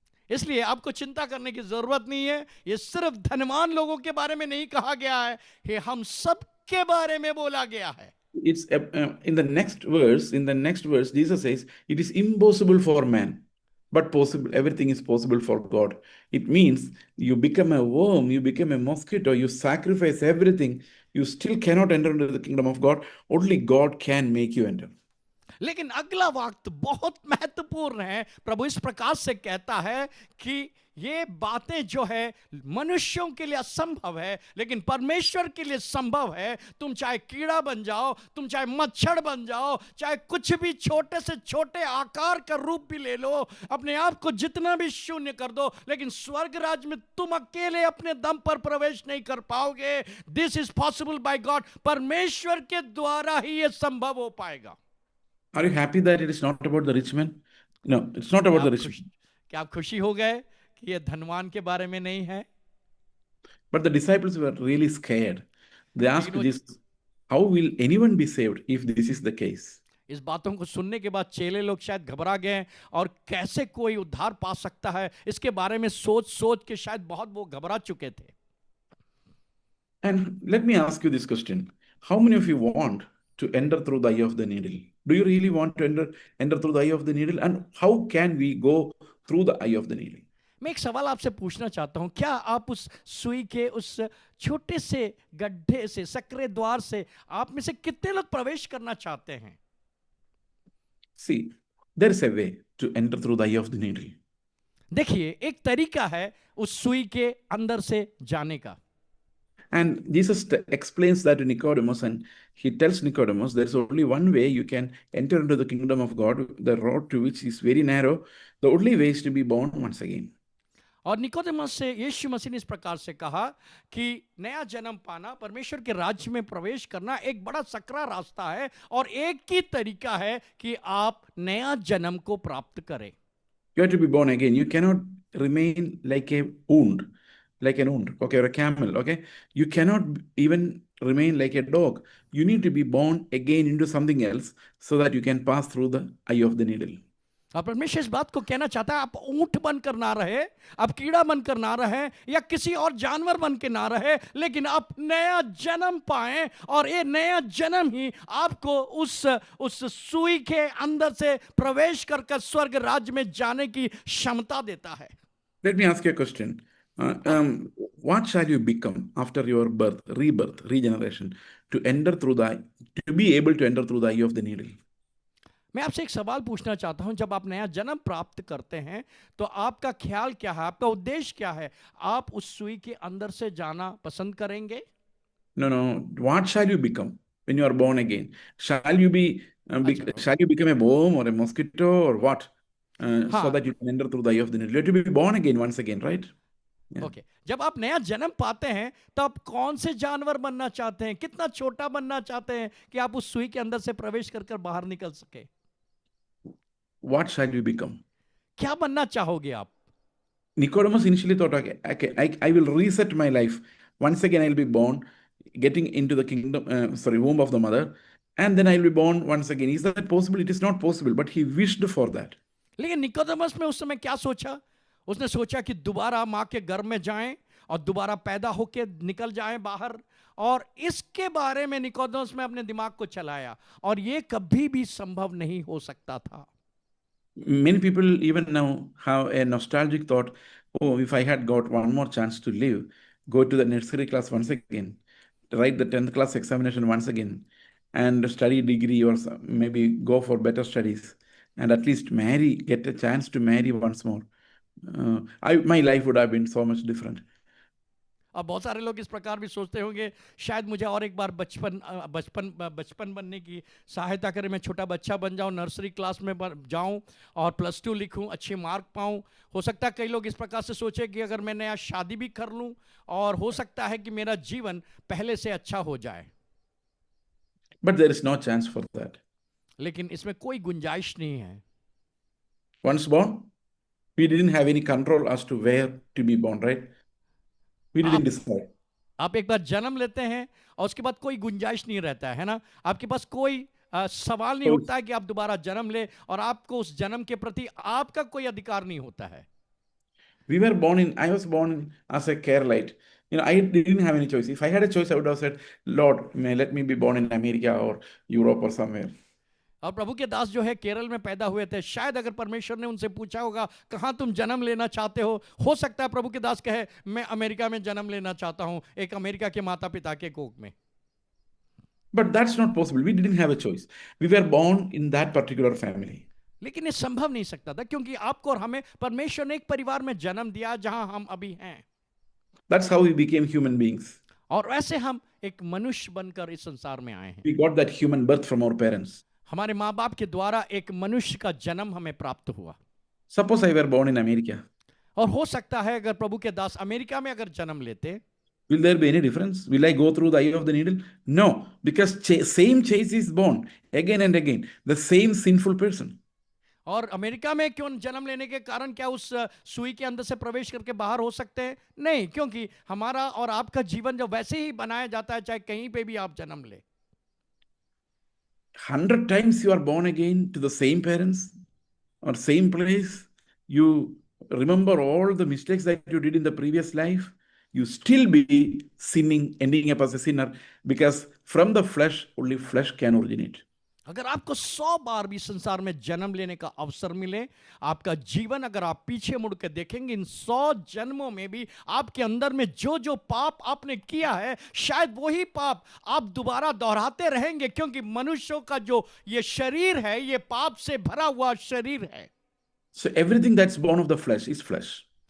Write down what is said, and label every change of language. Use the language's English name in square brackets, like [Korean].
[Hindi] इसलिए आपको चिंता करने की जरूरत नहीं है, ये सिर्फ धनवान लोगों के बारे में नहीं कहा गया है, ये हम सब के बारे में बोला गया है। [English] It's in the next verse, Jesus says, it is impossible for man, but possible. Everything is possible for God. It means you become a worm, you become a mosquito, you sacrifice everything, you still cannot enter into the kingdom of God. Only God can make you enter. [Hindi] लेकिन अगला वाक्य बहुत महत्वपूर्ण है। प्रभु इस प्रकार से कहता है कि ये बातें जो है मनुष्यों के लिए असंभव है, लेकिन परमेश्वर के लिए संभव है। तुम चाहे कीड़ा बन जाओ, तुम चाहे मच्छर बन जाओ, चाहे कुछ भी छोटे से छोटे आकार का रूप भी ले लो, अपने आप को जितना भी शून्य कर दो, लेकिन स्वर्ग राज्य में तुम अकेले अपने दम पर प्रवेश नहीं कर पाओगे। [English] This is possible by God. [Hindi] परमेश्वर के द्वारा ही ये संभव हो पाएगा। [English] Are you happy that it is not about the rich man? No, it's not about the rich man. [Hindi] क्या आप खुशी हो गए कि ये धनवान के बारे में नहीं है? [English] But the disciples were really scared. They asked [Hindi] लेकिन वो- [English] Jesus, how will anyone be saved if this is the case? [Hindi] इस बातों को सुनने के बाद चेले लोग शायद घबरा गए, और कैसे कोई उद्धार पा सकता है इसके बारे में सोच सोच के शायद बहुत वो घबरा चुके थे। [English] And let me ask you this question. How many of you want to enter through the eye of the needle? Do you really want to enter through the eye of the needle? And how can we go through the eye of the needle? [Hindi] मैं एक सवाल आपसे पूछना चाहता हूं, क्या आप उस सुई के उस छोटे से गड्ढे से, सकरे द्वार से, आप में से कितने लोग प्रवेश करना चाहते हैं? [English] See, there is a way to enter through the eye of the needle. [Hindi] देखिए, एक तरीका है उस सुई के अंदर से जाने का। [English] And Jesus explains that to Nicodemus, and he tells Nicodemus there's only one way you can enter into the kingdom of God, the road to which is very narrow. The only way is to be born once again. [Hindi] और Nicodemus से यीशु मसीह ने इस प्रकार से कहा कि नया जन्म पाना, परमेश्वर के राज्य में प्रवेश करना एक बड़ा सकरा रास्ता है, और एक ही तरीका है कि आप नया जन्म को प्राप्त करें। [English] You have to be born again. You cannot remain like a wound, okay, or a camel, okay? You cannot even remain like a dog. You need to be born again into something else so that you can pass through the eye of the needle. [Hindi] और परमेश्वर इस बात को कहना चाहता है, आप ऊंट बनकर ना रहे, आप कीड़ा बनकर ना रहे, या किसी और जानवर बन के ना रहे, लेकिन आप नया जन्म पाएं, और ये नया जन्म ही आपको उस सुई के अंदर से प्रवेश कर स्वर्ग राज्य में जाने की क्षमता देता है। [English] Let me ask you a question. What shall you become after your birth, rebirth, regeneration, to be able to enter through the eye of the needle? [Hindi] मैं आपसे एक सवाल पूछना चाहता हूं, जब आप नया जन्म प्राप्त करते हैं तो आपका ख्याल क्या है, आपका उद्देश्य क्या है? आप उस सुई के अंदर से जाना पसंद करेंगे? [English] No. What shall you become when you are born again? Shall you become a worm or a mosquito or what? So that you can enter through the eye of the needle. You have to be born again once again, right? Yeah. [Hindi] Okay, जब आप नया जन्म पाते हैं तो आप कौन से जानवर बनना चाहते हैं, कितना छोटा बनना चाहते हैं कि आप उस सुई के अंदर से प्रवेश कर बाहर निकल सके? [English] What shall you become? [Hindi] क्या बनना चाहोगे आप? [English] Nicodemus initially thought, okay, I will reset my life. Once again, I'll be born, getting into the womb of the mother, and then I'll be born once again. Is that possible? It is not possible, but he wished for that. [Hindi] लेकिन Nicodemus में उस समय क्या सोचा? उसने सोचा कि दोबारा माँ के गर्भ में जाएं और दोबारा पैदा होके निकल जाएं बाहर, और इसके बारे में निकोदेमस में अपने दिमाग को चलाया, और ये कभी भी संभव नहीं हो सकता था। [English] Many people even now have a nostalgic thought, oh, if I had got one more chance to live, go to the nursery class once again, write the 10th class examination once again, and study degree or maybe go for better studies, and at least marry, get a chance to marry once more. My life would have been so much different. [Hindi] अब बहुत सारे लोग इस प्रकार भी सोचते होंगे, शायद मुझे और एक बार बचपन बनने की सहायता करे, मैं छोटा बच्चा बन जाऊं, नर्सरी क्लास में जाऊं और +2 लिखूं, अच्छे मार्क पाऊं। हो सकता है कई लोग इस प्रकार से सोचे कि अगर मैं नया शादी भी कर लूं और हो सकता है कि मेरा जीवन पहले से अच्छा हो जाए। [English] But there is no chance for that. [Hindi] लेकिन इसमें कोई गुंजाइश नहीं है। [English] Once born, we didn't have any control as to where to be born, right? We didn't decide. [Hindi] आप एक बार जन्म लेते हैं और उसके बाद कोई गुंजाइश नहीं रहता है ना, आपके पास कोई सवाल नहीं उठता है कि आप दोबारा जन्म ले, और आपको उस जन्म के प्रति आपका कोई अधिकार नहीं होता है। [English] I was born as a Keralite. I didn't have any choice. If I had a choice, I would have said, Lord, let me be born in America or Europe or somewhere. [Hindi] और प्रभु के दास जो है केरल में पैदा हुए थे, शायद अगर परमेश्वर ने उनसे पूछा होगा कहां तुम जन्म लेना चाहते हो सकता है प्रभु के दास कहे मैं अमेरिका में जन्म लेना चाहता हूं, एक अमेरिका के माता पिता के कोख में। [English] But that's not possible. We didn't have a choice. We were born in that particular family. [Hindi] लेकिन ये संभव नहीं सकता था, क्योंकि आपको और हमें परमेश्वर ने एक परिवार में जन्म दिया जहां हम अभी हैं। [English] That's how we became human beings. [Hindi] और वैसे हम एक मनुष्य बनकर इस संसार में आए हैं। [English] We got that human birth from our parents. [Hindi] हमारे माँ बाप के द्वारा एक मनुष्य का जन्म हमें प्राप्त हुआ। [English] Suppose I were born in America. [Hindi] और हो सकता है अगर प्रभु के दास अमेरिका में अगर जन्म लेते, [English] will there be any difference? Will I go through the eye of the needle? No, because same chase is born again and again, the same sinful person. [Hindi] और अमेरिका में क्यों जन्म लेने के कारण क्या उस सुई के अंदर से प्रवेश करके बाहर हो सकते हैं? नहीं, क्योंकि हमारा और आपका जीवन जो वैसे ही बनाया जाता है चाहे कहीं पे भी आप जन्म ले। [English] 100 times you are born again to the same parents or same place. You remember all the mistakes that you did in the previous life. You still be sinning, ending up as a sinner, because from the flesh, only flesh can originate. [Hindi] अगर आपको 100 बार भी संसार में जन्म लेने का अवसर मिले, आपका जीवन अगर आप पीछे मुड़ के देखेंगे, इन 100 जन्मों में भी आपके अंदर में जो जो पाप आपने किया है, शायद वही पाप आप दोबारा दोहराते रहेंगे, क्योंकि मनुष्यों का जो ये शरीर है, ये पाप से भरा हुआ शरीर है। [English] So everything that's born of the flesh is flesh.